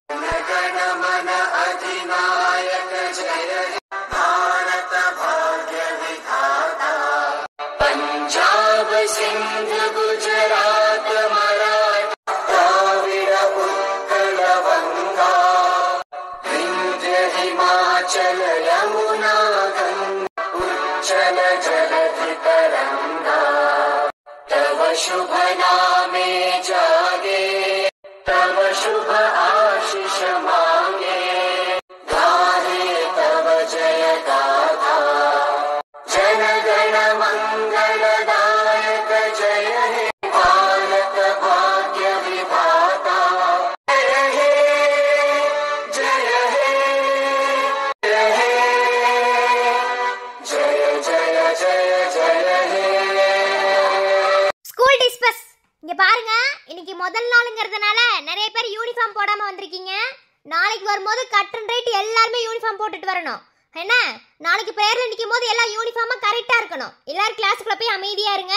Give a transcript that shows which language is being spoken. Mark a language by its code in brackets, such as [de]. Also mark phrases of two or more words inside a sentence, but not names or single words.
[bn] পঞ্জাব সিন্ধু গুজরাট মরাঠা দ্রাবিড় উৎকল বঙ্গ বিন্ধ্য হিমাচল যমুনা গঙ্গা উচ্ছল জলধি তরঙ্গ তব শুভ নামে জাগে তব শুভ আশিস মাগে গাহে তব জয় গাথা জনগণ মঙ্গলদায়ক জয় হে ভারত ভাগ্য বিধাতা জয় হে জয় হে জয় হে জয় জয় জয় জয় হে. [en] School disperse. [ta] இங்க பாருங்க, இன்னைக்கு முதல் நாளுங்கிறதுனால நிறைய பேர் யூனிஃபார்ம் போடாம வந்திருக்கீங்க. நாளைக்கு வரும்போது [en] cut and right [ta] எல்லாருமே யூனிஃபார்ம் போட்டுட்டு வரணும். என்ன நாளைக்கு பேர்ல நிக்கும் போது எல்லாம் யூனிஃபார்மா கரெக்டா இருக்கணும். எல்லாரும் கிளாஸ்க்குள்ள போய் அமைதியா இருங்க.